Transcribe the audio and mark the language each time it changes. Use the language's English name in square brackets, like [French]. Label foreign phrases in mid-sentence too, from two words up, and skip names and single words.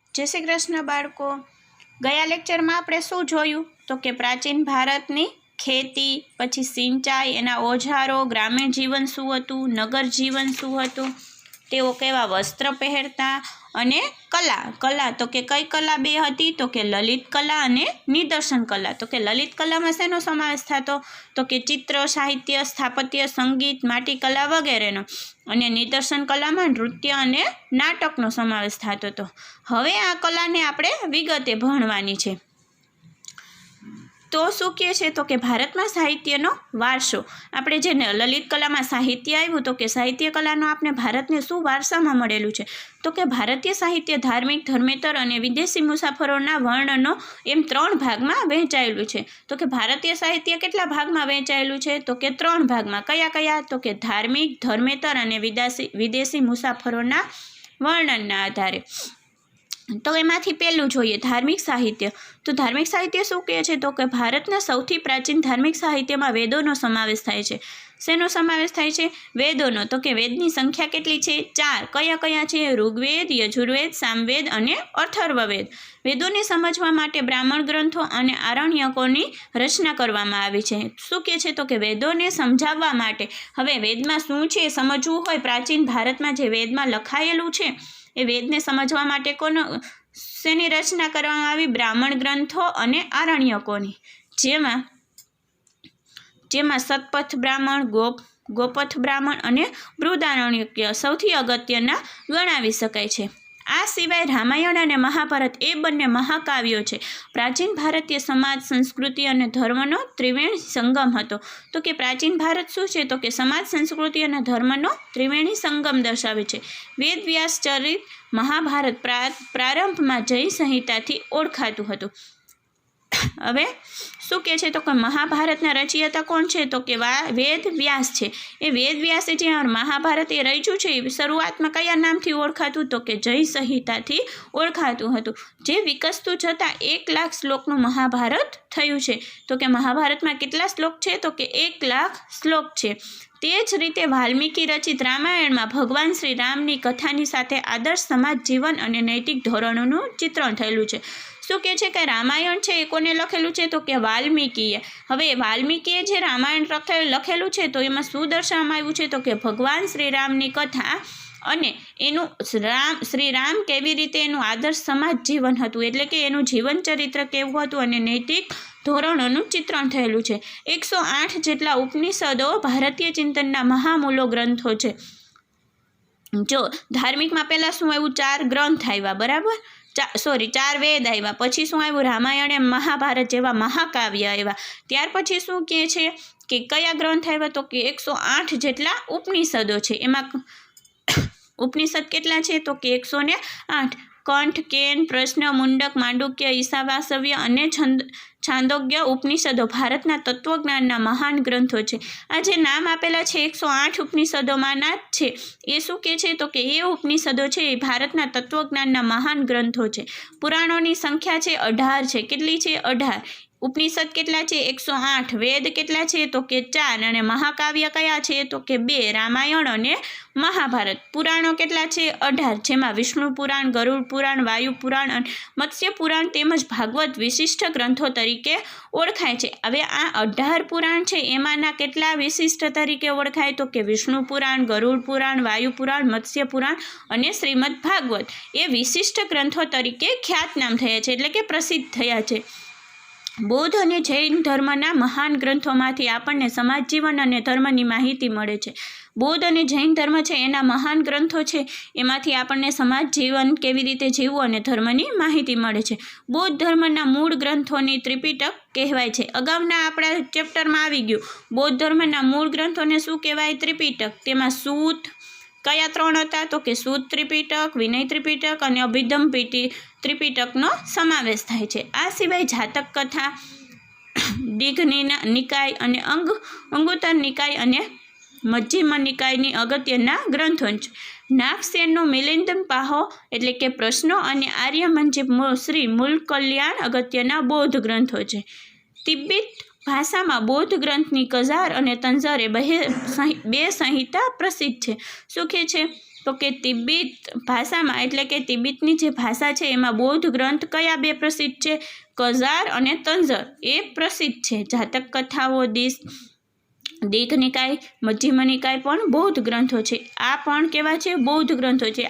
[Gujarati] જય શ્રી કૃષ્ણ બાળકો. ગયા લેક્ચર મેં આપણે શું જોયું તો કે પ્રાચીન ભારતની ખેતી, પછી સિંચાઈ, એના ઓજારો, ગ્રામીણ જીવન શું હતું, નગર જીવન શું હતું, તેઓ કેવા વસ્ત્ર પહેરતા અને કલા કલા તો કે કઈ કલા બે હતી તો કે લલિત કલા અને નિદર્શન કલા। તો કે લલિત કલા મેં શેનો સમાવેશ થતો તો કે ચિત્ર, સાહિત્ય, સ્થાપત્ય, સંગીત, માટીકલા વગેરેનો। અને નિદર્શન કલા મેં નૃત્ય અને નાટકનો સમાવેશ થતો તો। હવે આ કલાને આપણે વિગતે ભણવાની છે। તો શું કહે છે તો કે ભારત મેં સાહિત્યનો વારસો આપણે જે લલિત કલા મેં સાહિત્ય આવ્યું તો કે સાહિત્ય કલાનો આપણે ભારતને શું વારસામાં મળેલું છે તો કે ભારતીય સાહિત્ય ધાર્મિક, ધર્મેતર અને વિદેશી મુસાફરોના વર્ણનો એમ 3 ભાગમાં વહેંચાયેલું છે। તો કે ભારતીય સાહિત્ય કેટલા ભાગમાં વહેંચાયેલું છે તો કે 3 ભાગમાં। કયા કયા તો કે ધાર્મિક, ધર્મેતર અને વિદેશી મુસાફરોના વર્ણનના આધારે। તો એમાંથી पहेલું જોઈએ ધાર્મિક સાહિત્ય। તો ધાર્મિક સાહિત્ય શું કહે છે તો કે ભારતના સૌથી પ્રાચીન ધાર્મિક સાહિત્યમાં વેદોનો સમાવેશ થાય છે। શેનો સમાવેશ થાય છે? વેદોનો। તો કે વેદની સંખ્યા કેટલી છે? 4. કયા કયા છે? ઋગ્વેદ, યજુર્વેદ, સામવેદ અને અથર્વવેદ। વેદોને સમજવા માટે બ્રાહ્મણ ગ્રંથો અને આરણ્યકોની રચના કરવામાં આવી છે। શું કહે છે તો કે વેદોને સમજાવવા માટે. હવે વેદમાં શું છે સમજવું હોય, પ્રાચીન ભારતમાં જે વેદમાં લખાયેલું છે એ વેદને સમજવા માટે કોનો શેની રચના કરવામાં આવી? બ્રાહ્મણ ગ્રંથો અને આરણ્યકોની. જેમાં સતપથ બ્રાહ્મણ, ગોપથ બ્રાહ્મણ અને બૃહદારણ્યક સૌથી અગત્યના ગણાવી શકાય છે। આ સિવાય રામાયણ અને મહાભારત એ બંને મહાકાવ્યો છે। પ્રાચીન ભારતીય સમાજ, સંસ્કૃતિ અને ધર્મનો ત્રિવેણી સંગમ હતો। તો કે પ્રાચીન ભારત શું છે તો કે સમાજ, સંસ્કૃતિ અને ધર્મનો ત્રિવેણી સંગમ દર્શાવે છે। વેદ વ્યાસ ચરિત મહાભારત પ્રારંભ મેં જય સંહિતાથી ઓળખાતું હતું। હવે શું કહે છે તો કે મહાભારતના રચયિતા કોણ છે તો કે વેદ વ્યાસ છે। એ વેદ વ્યાસે જે મહાભારત એ રચ્યું છે શરૂઆત મેં કયા નામથી ઓળખાતું તો કે જય સંહિતાથી ઓળખાતું હતું। જે વિકસતું જતા 1 લાખ શ્લોકનું મહાભારત થયું છે। તો કે મહાભારત મેં કેટલા શ્લોક છે તો કે 1 લાખ શ્લોક છે। તે જ રીતે વાલ્મીકિ રચિત રામાયણ મેં ભગવાન શ્રી રામની કથાની સાથે આદર્શ સમાજ જીવન અને નૈતિક ધોરણોનું ચિત્રણ થયેલું છે। શું કહે છે કે રામાયણ છે એ કોને લખેલું છે તો કે વાલ્મીકિએ। હવે વાલ્મીકિએ જે રામાયણ લખેલું છે તો એમાં શું દર્શાવવામાં આવ્યું છે તો કે ભગવાન શ્રી રામની કથા અને એનું શ્રી રામ કેવી રીતે એનું આદર્શ સમાજ જીવન હતું, એટલે કે એનું જીવન ચરિત્ર કેવું હતું અને નૈતિક ધોરણોનું ચિત્રણ થયેલું છે। 108 જેટલા ઉપનિષદો ભારતીય ચિંતનના મહામૂલો ગ્રંથો છે। જો ધાર્મિક મેં પહલા શું આવ્યું? 4 ગ્રંથ આવ્યા, બરાબર। 4 વેદ આવ્યા, પછી શું આવ્યું? રામાયણ અને મહાભારત જેવા મહાકાવ્ય આવ્યા। ત્યાર પછી શું કહે છે કે કયા ગ્રંથ આવ્યા તો કે 108 જેટલા ઉપનિષદો છે। એમાં ઉપનિષદ કેટલા છે તો કે 108। કંઠ, કેન, પ્રશ્ન, મુંડક, માંડુક્ય, ઈશાવાસવ્ય અને છાંદોગ્ય ઉપનિષદો ભારતના તત્વજ્ઞાનના મહાન ગ્રંથો છે। આ જે નામ આપેલા છે 108 ઉપનિષદોમાંના છે એ શું કહે છે તો કે એ ઉપનિષદો છે એ ભારતના તત્વજ્ઞાનના મહાન ગ્રંથો છે। પુરાણોની સંખ્યા છે 18 છે. કેટલી છે? 18। ઉપનિષદ કેટલા છે? 108। વેદ કેટલા છે તો કે 4 અને મહાકાવ્ય કયા છે તો કે 2 રામાયણ અને મહાભારત। પુરાણો કેટલા છે? 18, જેમાં વિષ્ણુ પુરાણ, ગરુડ પુરાણ, વાયુ પુરાણ અને મત્સ્ય પુરાણ તેમજ ભાગવત વિશિષ્ટ ગ્રંથો તરીકે ઓળખાય છે। હવે આ 18 પુરાણ છે એમાંના કેટલા વિશિષ્ટ તરીકે ઓળખાય તો કે વિષ્ણુ પુરાણ, ગરુડ પુરાણ, વાયુ પુરાણ, મત્સ્ય પુરાણ અને શ્રીમદ ભાગવત એ વિશિષ્ટ ગ્રંથો તરીકે ખ્યાતનામ થયા છે, એટલે કે પ્રસિદ્ધ થયા છે। બૌદ્ધ અને જૈન ધર્મના મહાન ગ્રંથોમાંથી આપણને સમાજ જીવન અને ધર્મની માહિતી મળે છે। બૌદ્ધ અને જૈન ધર્મ છે એના મહાન ગ્રંથો છે, એમાંથી આપણને સમાજ જીવન કેવી રીતે જીવવું અને ધર્મની માહિતી મળે છે। બૌદ્ધ ધર્મના મૂળ ગ્રંથોની ત્રિપિટક કહેવાય છે। અગાઉના આપણા ચેપ્ટરમાં આવી ગયું. બૌદ્ધ ધર્મના મૂળ ગ્રંથોને શું કહેવાય? ત્રિપિટક. તેમાં સૂત કયા 3 હતા તો કે સૂત ત્રિપિટક, વિનય ત્રિપિટક અને અભિધમ્મ ત્રિપિટકનો સમાવેશ થાય છે। આ સિવાય જાતક કથા, દીઘ નિકાય અને અંગુત્તર નિકાય અને મધ્યમ નિકાયની અગત્યના ગ્રંથો છે। નાગસેનનો મિલિંદ પાહો એટલે કે પ્રશ્નો અને આર્યમન જે શ્રી મૂલ કલ્યાણ અગત્યના બૌદ્ધ ગ્રંથો છે। તિબ્બત ભાષા મેં બૌદ્ધ ગ્રંથની કજાર અને તંજર એ 2 સંહિતા પ્રસિદ્ધ હૈ। શું કહે છે તો કે તિબેટ ભાષામાં એટલે કે તિબેટની જે ભાષા છે એમાં બૌદ્ધ ગ્રંથ કયા બે પ્રસિદ્ધ છે? કજાર અને તંજર એ પ્રસિદ્ધ છે. જાતક કથાઓ દીઘ નિકાય, મજ્જિમ નિકાય પણ બૌદ્ધ ગ્રંથો છે. આ પણ કેવા છે? બૌદ્ધ ગ્રંથો છે.